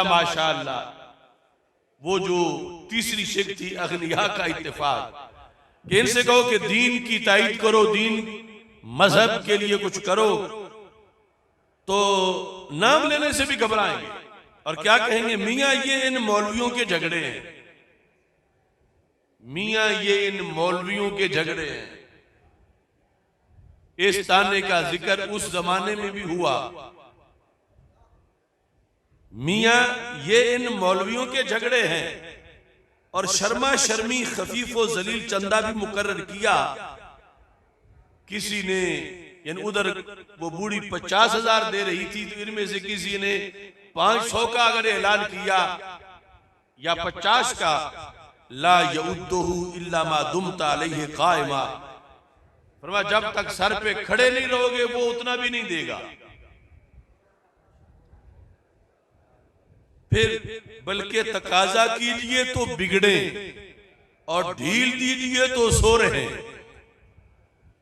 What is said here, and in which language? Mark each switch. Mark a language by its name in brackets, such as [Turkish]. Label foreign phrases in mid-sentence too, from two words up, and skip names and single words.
[Hindi] माशाअल्लाह, वो जो तीसरी शिक थी अगनिया का इत्तेफाक, कि इनसे कहो कि दीन की ताईद करो, दीन मजहब के लिए कुछ करो, तो नाम लेने से भी घबराएंगे और क्या कहेंगे, मियां ये इन मौलवियों के झगड़े हैं, मियां ये इन मौलवियों के झगड़े हैं। इस ताने का जिक्र उस जमाने में भी हुआ, मियां ये इन मौलवियों के झगड़े हैं, और शर्मा शर्मी खफीफ व जलील चंदा भी मुकर्रर किया। किसी ने यानी उधर वो बूढ़ी 50,000 दे रही थी, तो इनमें से किसी ने 500 का अगर ऐलान किया या 50 का, [Arabic] لا يؤده إلا ما دمت عليه قائما, [Hindi] फरमाया जब तक सर पे खड़े नहीं रहोगे वो उतना भी नहीं देगा। फिर बल्कि तकाजा कीजिए तो बिगड़े और ढील दीजिए तो सो रहे।